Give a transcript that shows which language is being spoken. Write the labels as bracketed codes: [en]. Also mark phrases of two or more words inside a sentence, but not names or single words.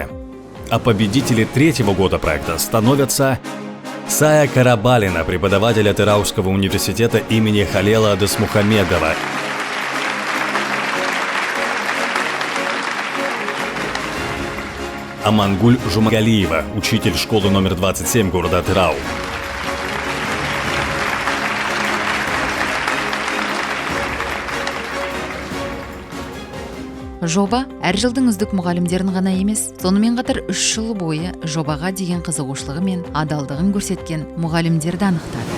[ru] А победители третьего года проекта становятся Сая Карабалина, преподаватель Атырауского университета имени Халела Досмухамедова, Амангуль Жумагалиева, учитель школы номер 27 города Атырау. [kk] Жоба әр жылдың үздік мұғалімдерін ғана емес, сонымен қатар 3 жыл бойы жобаға деген қызығушылығы мен адалдығын көрсеткен мұғалімдерді анықтады.